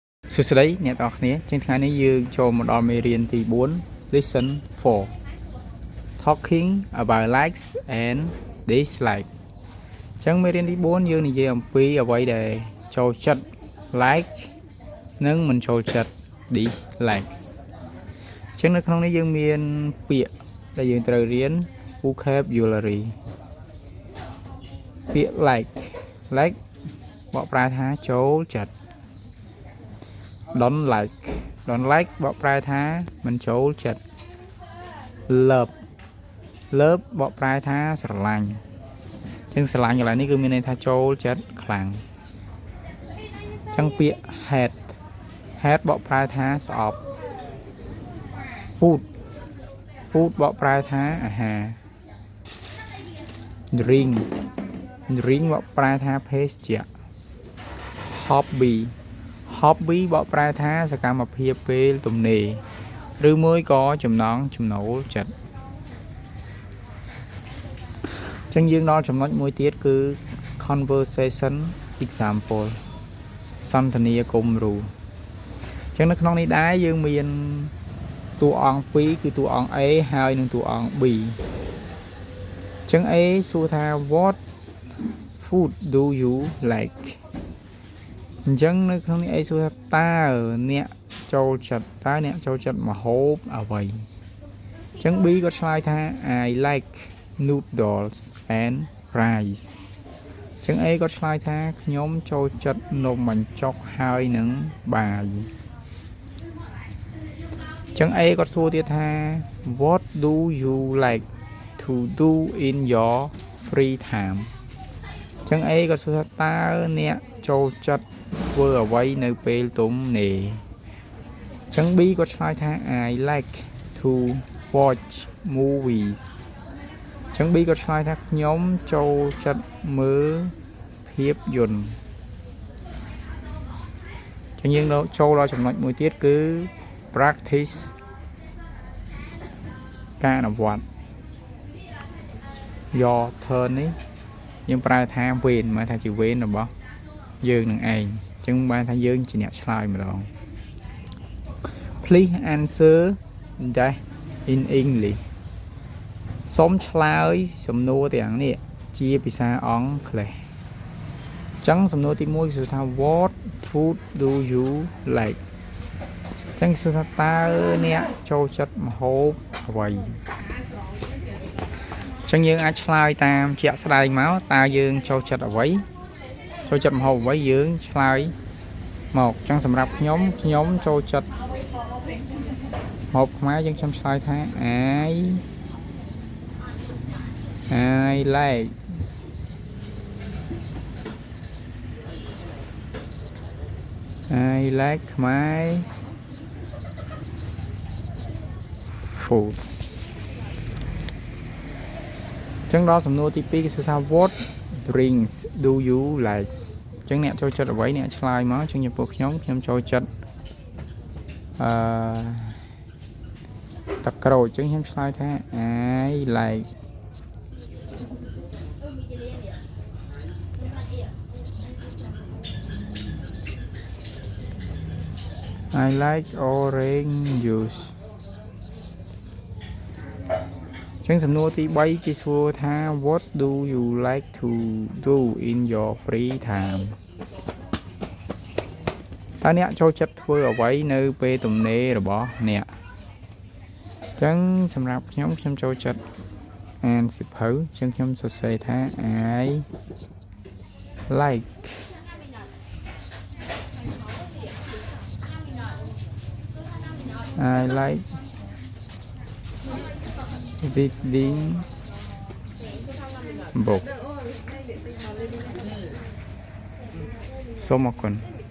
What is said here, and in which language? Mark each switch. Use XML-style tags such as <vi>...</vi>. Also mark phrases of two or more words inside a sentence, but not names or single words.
<km>សួស្តីអ្នកទាំងអស់គ្នាជាថ្ងៃនេះយើងចូលមកដល់មេរៀនទី4</km> <en>Lesson 4 Talking about likes and dislikes</en> <km>ចឹងមេរៀនទី4យើងនិយាយអំពីអ្វីដែលចូលចិត្ត like និងមិនចូលចិត្ត dislikes ចឹងនៅក្នុងនេះយើងមានពាក្យដែលយើងត្រូវរៀន vocabulary ពាក្យ like បកប្រែថាចូលចិត្ត</km> <en>don't like</en> <km>បកប្រែថាមិនចូលចិត្ត love បកប្រែថាស្រឡាញ់ចឹងស្រឡាញ់កន្លែងនេះគឺមានន័យថាចូលចិត្តខ្លាំងចឹងពាក្យ hate បកប្រែថាស្អប់ food បកប្រែថាអាហារ drink បកប្រែថាភេសជ្ជៈ hobby បកប្រែថាសកម្មភាពពេលទំនេរឬមួយក៏ចំណង់ចំណូលចិត្ត ចឹងយើងដល់ចំណុចមួយទៀតគឺ</km> <en>conversation example</en> <km>សន្ទនាគំរូចឹងនៅក្នុងនេះដែរយើង មានតួអង្គពីរគឺតួអង្គ A ហើយនិងតួអង្គ B ចឹង A សួរថា</km> <en>what food do you like</en> <km>អញ្ចឹងនៅក្នុងនេះអីសួរថាតើអ្នកចូលចិត្តម្ហូបអ្វីអញ្ចឹង B ក៏ឆ្លើយថា</km> <en>I like noodles and rice</en> <km>អញ្ចឹង A ក៏ឆ្លើយថាខ្ញុំចូលចិត្តនំបញ្ចុកហើយនឹងបាយ អញ្ចឹង A ក៏សួរទៀតថា</km> <en>what do you like to do in your free time</en> <km>អញ្ចឹង A ក៏សួរថាតើអ្នកចូលចិត្តធ្វើអ្វីនៅពេលទំនេរអញ្ចឹង B ក៏ឆ្លើយថា</km> <en>I like to watch movies</en> <km>អញ្ចឹង B ក៏ឆ្លើយថាខ្ញុំចូលចិត្តមើលភាពយន្ត អញ្ចឹងយើងចូលដល់ចំណុចមួយទៀតគឺ practice ការអនុវត្ត</km> <en>your turn</en> <km>នេះយើងប្រើថាវេន មកថាជាវេនរបស់យើងនឹងឯងអញ្ចឹងបានថាយើងជាអ្នកឆ្លើយម្ដង</km> <en>Please answer that in English</en> <km>សូមឆ្លើយសំណួរទាំងនេះជាភាសាអង់គ្លេសអញ្ចឹងសំណួរទី1គឺថា</km> <en>What food do you like</en> <km>អញ្ចឹងគឺថាតើអ្នកចូលចិត្តម្ហូបអ្វី អញ្ចឹងយើងអាចឆ្លើយតាមជាក់ស្ដែងមកតើយើងចូលចិត្តអ្វីចូលចិត្តម្ហូបអ្វីយើងឆ្លើយមកអញ្ចឹងសម្រាប់ខ្ញុំចូលចិត្តម្ហូបខ្មែរយើងខ្ញុំឆ្លើយថា</km> <en>I like my food</en> <km>អញ្ចឹងដល់សំណួរទី2 គឺថា</km> <en>what drinks do you like</en> <km>អញ្ចឹងអ្នកចូលចិត្តអ្វីអ្នកឆ្លើយមកអញ្ចឹងចំពោះខ្ញុំចូលចិត្តទឹកក្រូចអញ្ចឹងខ្ញុំឆ្លើយថា</km> <en>I like orange juice</en> <km>អញ្ចឹងសំណួរទី3គេសួរថា</km> <en>what do you like to do in your free time</en> <km>តើអ្នកចូលចិត្តធ្វើអ្វីនៅ ពេលទំនេររបស់អ្នកអញ្ចឹងសម្រាប់ខ្ញុំចូលចិត្តអានសៀវភៅអញ្ចឹងខ្ញុំសរសេរថា</km> <en>I like reading book</en> <km>សូមអរគុណ</km>